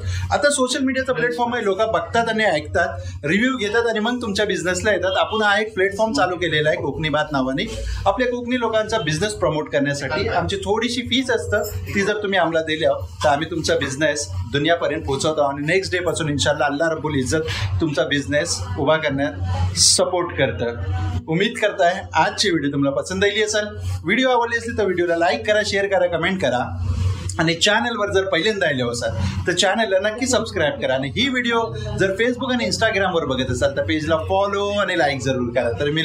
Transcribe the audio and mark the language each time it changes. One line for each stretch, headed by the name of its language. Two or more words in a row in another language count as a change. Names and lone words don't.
Marathi: आता सोशल मीडियाचा प्लॅटफॉर्म आहे, लोक बघतात आणि ऐकतात, रिव्ह्यू घेतात आणि मग तुमच्या बिझनेसला येतात. आपण हा एक प्लॅटफॉर्म चालू केलेला आहे कोकणी बात नावाने, आपल्या कोकणी लोकांचा बिझनेस प्रमोट करण्यासाठी. आमची थोडीशी फीस असतं, ती जर तुम्ही आम्हाला दिल्या तर आम्ही तुमचा बिझनेस दुनियापर्यंत पोहोचवतो आणि
English: next day
Marathi: पासून
Arabic: إن شاء الله الله رب العزة
Marathi: तुमचा बिझनेस उभा करण्यात सपोर्ट करतं. उम्मीद करताय आजची व्हिडिओ तुम्हाला पसंत आली असेल. व्हिडिओ आवडली असली तर व्हिडिओला लाईक करा, शेअर करा, कमेंट करा. आणि चॅनलवर जर पहिल्यांदा आले असाल तर चॅनलला नक्की सबस्क्राईब करा. आणि ही व्हिडिओ जर फेसबुक आणि इंस्टाग्रामवर बघत असाल तर पेजला फॉलो आणि लाईक जरूर करा.